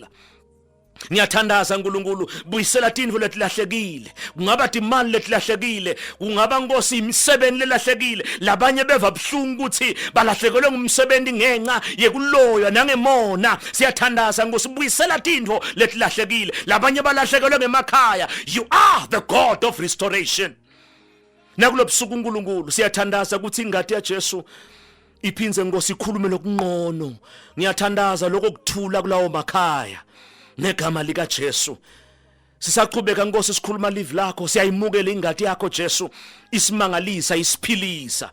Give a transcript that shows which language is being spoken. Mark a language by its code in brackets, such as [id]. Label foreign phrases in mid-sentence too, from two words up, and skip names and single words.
[ss] Ngiyathandaza uNkulunkulu, buyisela tindvo letilahlekile, kungaba imali letilahlekile, kungaba Nkosi imisebenzi lelahlekile. Labanye beva buhlungu ukuthi balahlekelwe ngumsebenzi ngenxa yekuloya nangemona. Siyathandaza Nkosi, buyisela tindvo letilahlekile. Labanye balahlekelwe ngemakhaya. [en] You are the God of restoration. [ss] Nakulobusuku uNkulunkulu siyathandaza ukuthi ingadi yaJesu iphinze Nkosi ikhulume lokungqono. Ngiyathandaza lokuthula kulawo makhaya ngegama lika Jesu. Sisaqhubeka Nkosi sikhuluma livu lakho, siyayimukela ingadi yakho Jesu, isimangalisa, isiphilisa.